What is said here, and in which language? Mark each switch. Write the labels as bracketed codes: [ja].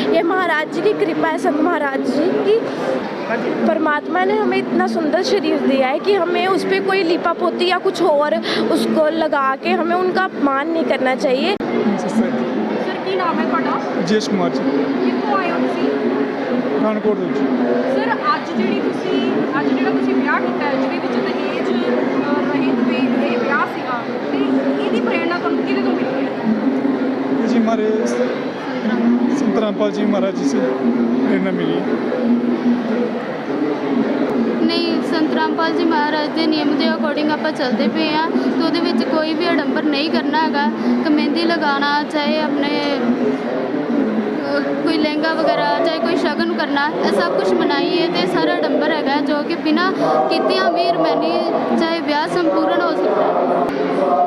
[hi] ये महाराज जी की कृपा है, संत महाराज जी की। परमात्मा ने हमें इतना सुंदर शरीर दिया है कि हमें उस पर कोई लिपा पोती या कुछ और उसको लगा के हमें उनका अपमान नहीं करना चाहिए। सर की नाम है [pa] ਤੁਹਾਡਾ? ਜੇਸ਼ ਕੁਮਾਰ ਜੀ, ਕਿੱਥੋਂ ਆਏ ਹੋ ਤੁਸੀਂ? ਪਠਾਨਕੋਟ ਦੇ ਵਿੱਚ। ਸਰ ਅੱਜ ਜਿਹੜਾ ਤੁਸੀਂ ਵਿਆਹ ਕੀਤਾ ਹੈ ਜਿਹਦੇ ਵਿੱਚ ਦਹੇਜ ਰਹਿਤ ਵੀ ਇਹ ਵਿਆਹ ਸੀਗਾ ਤੇ ਇਹਦੀ ਪ੍ਰੇਰਣਾ ਤੁਹਾਨੂੰ ਕਿਹਦੇ ਤੋਂ ਮਿਲੀ ਹੈ? [hi] ये जी हमारे संत रामपाल जी महाराज जी से प्रेरणा मिली है। [pa] ਨਹੀਂ, ਸੰਤ ਰਾਮਪਾਲ ਜੀ ਮਹਾਰਾਜ ਦੇ ਨਿਯਮ ਦੇ ਅਕੋਰਡਿੰਗ ਆਪਾਂ ਚੱਲਦੇ ਪਏ ਆ ਤੇ ਉਹਦੇ ਵਿੱਚ ਕੋਈ ਵੀ ਅਡੰਬਰ ਨਹੀਂ ਕਰਨਾ ਹੈਗਾ। ਮਹਿੰਦੀ ਲਗਾਉਣਾ, ਚਾਹੇ ਆਪਣੇ ਕੋਈ ਲਹਿੰਗਾ ਵਗੈਰਾ, ਚਾਹੇ ਕੋਈ ਸ਼ਗਨ ਕਰਨਾ, ਇਹ ਸਭ ਕੁਝ ਮਨਾਈ ਹੈ ਤੇ ਸਾਰਾ ਅਡੰਬਰ ਹੈਗਾ ਜੋ ਕਿ ਬਿਨਾਂ ਕੀਤਿਆਂ ਵੀ ਰਮੈਨੀ ਚਾਹੇ ਵਿਆਹ ਸੰਪੂਰਨ ਹੋ ਸਕਦਾ ਹੈ।